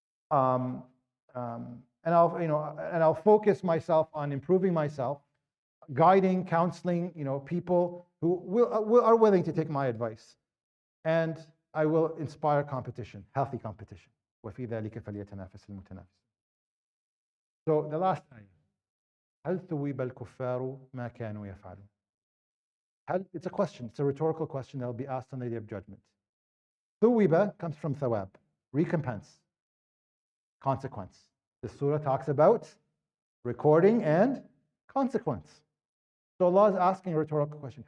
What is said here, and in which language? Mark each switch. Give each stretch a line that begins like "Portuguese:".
English: And I'll focus myself on improving myself, guiding, counseling, people who are willing to take my advice, and I will inspire competition, healthy competition.
Arabic: وَفِي ذَلِكَ فَلْيَتَنَافَسِ الْمُتَنَافِسُونَ.
English: So the last ayah,
Arabic: هل ثوب الكفار ما كانوا يفعلون.
English: It's a question, it's a rhetorical question that will be asked on the day of judgment. ثوب comes from thawab, recompense, consequence. The surah talks about recording and consequence. So Allah is asking a rhetorical question.